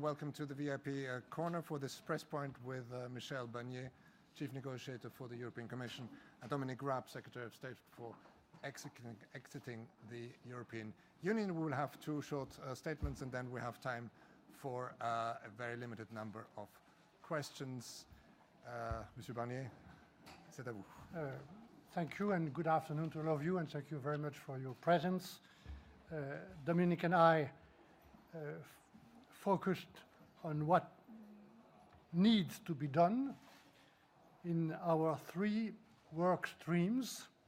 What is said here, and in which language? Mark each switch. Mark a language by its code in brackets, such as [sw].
[en] Welcome to the VIP corner for this press point with Michel Barnier, Chief Negotiator for the European Commission, and Dominic Raab, Secretary of State for exiting the European Union. We will have two short statements, and then we have time for a very limited number of questions. [fr] Monsieur Barnier, c'est à vous. [en] Thank you, and good afternoon to all of you, and thank you very much for your presence. Dominic and I focused on what needs to be done in our three work streams.